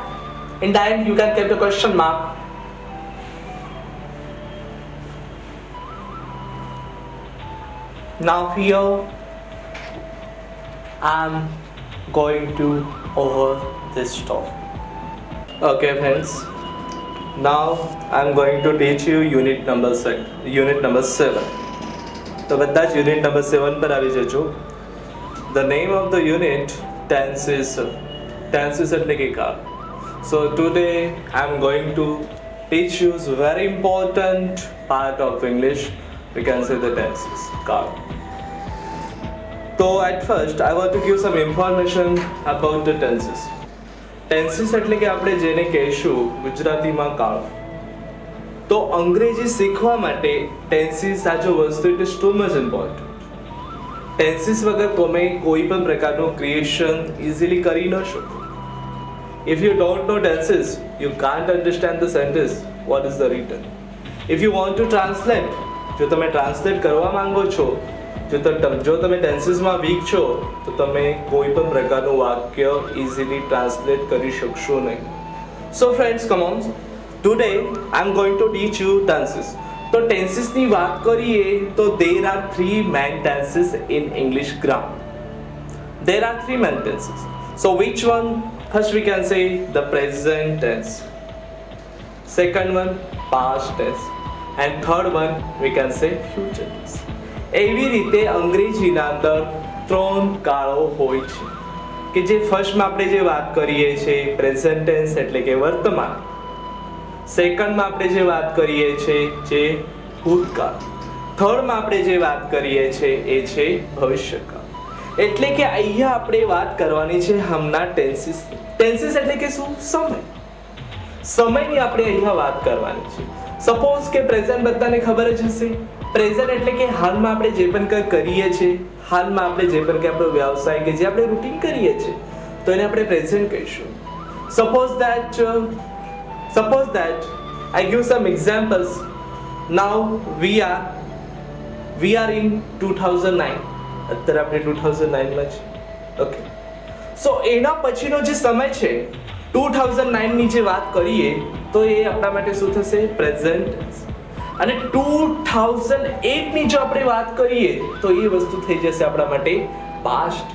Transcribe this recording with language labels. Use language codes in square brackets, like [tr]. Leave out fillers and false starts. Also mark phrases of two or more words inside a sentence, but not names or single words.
[en] In the end, you can keep the question mark. Now here I am going to over this topic. Okay friends, now I am going to teach you unit number 7. [gu] तो બધા જ [en] unit number 7 [gu] પર આવી જજો. [en] The name of the unit tenses [gu] એટલે કે કાળ. [en] So today I am going to teach you very important part of English. We can say the tenses, काल. તો at first I want to give some information about the tenses. [gu] ટેન્સીસ એટલે કે આપણે જેને કહીશું ગુજરાતીમાં કાળ. તો અંગ્રેજી શીખવા માટે ટેન્સીસ આ જો વસ્તુ [en] it is too much important. [gu] ટેન્સીસ વગર તમે કોઈ પણ પ્રકારનું [en] creation easily [gu] કરી ન શકો. [en] If you don't know tenses, you can't understand the sentence. What is the written? If you want to translate, [gu] જો તમે ટ્રાન્સલેટ કરવા માંગો છો, જો તમે ટેન્સીસમાં વીક છો, તો તમે કોઈ પણ પ્રકારનું વાક્ય [en] easily translate [gu] કરી શકશો નહીં. [en] So friends, come on. Today I am going to teach you tenses. [gu] તો ટેન્સીસની વાત કરીએ તો [en] there are three main tenses in English grammar. There are three main tenses. So which one? First we can say the present tense. Second one past tense. And third one we can say future tense. [gu] એવી રીતે અંગ્રેજીના અંદર 3 કાળો હોય છે કે જે ફર્સ્ટમાં આપણે જે વાત કરીએ છીએ [en] present tense [gu] એટલે કે વર્તમાન. સેકન્ડમાં આપણે જે વાત કરીએ છીએ જે ભૂતકાળ. થર્ડમાં આપણે જે વાત કરીએ છીએ એ છે ભવિષ્યકાળ. એટલે કે અહીંયા આપણે વાત કરવાની છે હમણાં ટેન્સીસ. ટેન્સીસ એટલે કે શું? સમય. સમયની આપણે અહીંયા વાત કરવાની છે. સપોઝ કે પ્રેઝન્ટ બધાને ખબર જ હશે. પ્રેઝન્ટ એટલે કે હાલમાં આપણે જે પણ કંઈ કરીએ છીએ, હાલમાં આપણે જે પણ કંઈ આપણો વ્યવસાય કે જે આપણે રૂટીન કરીએ છીએ તો એને આપણે પ્રેઝન્ટ કહીશું. [en] સપોઝ that I give some examples. Now we are in 2009. [gu] અત્યારે આપણે 2009 માં છે. ઓકે. સો એના પછીનો જે સમય છે 2009 ની જે વાત કરીએ તો એ આપણા માટે શું થશે? પ્રેઝન્ટ. અને 2008 ની જો આપણે વાત કરીએ તો એ વસ્તુ થઈ જશે આપણા માટે પાસ્ટ.